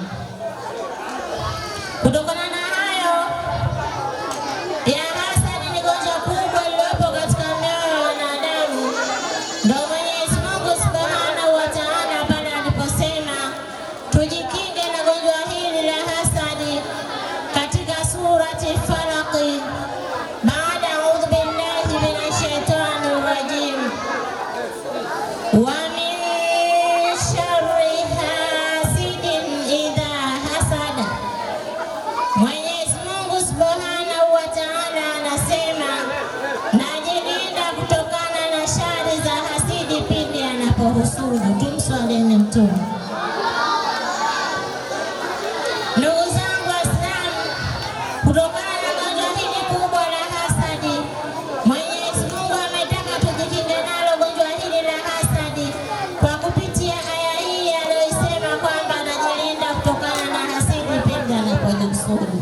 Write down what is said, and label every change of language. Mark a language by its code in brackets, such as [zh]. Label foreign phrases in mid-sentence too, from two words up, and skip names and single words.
[sw] Kutokana na hayo ya hasadi ni gonjwa kubwa lililopo katika mioyo ya wanadamu. Ndio Mwenyezi Mungu [ar] سبحانه وتعالى [sw] pale aliposema tujikinge na gonjwa hili la hasadi katika surati Falaq, baada [ar] أعوذ بالله من الشيطان الرجيم، ومن شر حاسد إذا حسد. [sw] Mwenyezi Mungu [ar] سبحانه وتعالى [sw] anasema najilinda kutokana na shari za hasidi pindi anapohusudu. Tumswalieni Mtume. Ndugu zangu Waislamu, kutokana na gonjwa hili kubwa la hasadi, Mwenyezi Mungu ametaka tujikinge nalo gonjwa hili la hasadi kwa kupitia aya hii aliyosema kwamba anajilinda kutokana na hasidi pindi anapohusudu.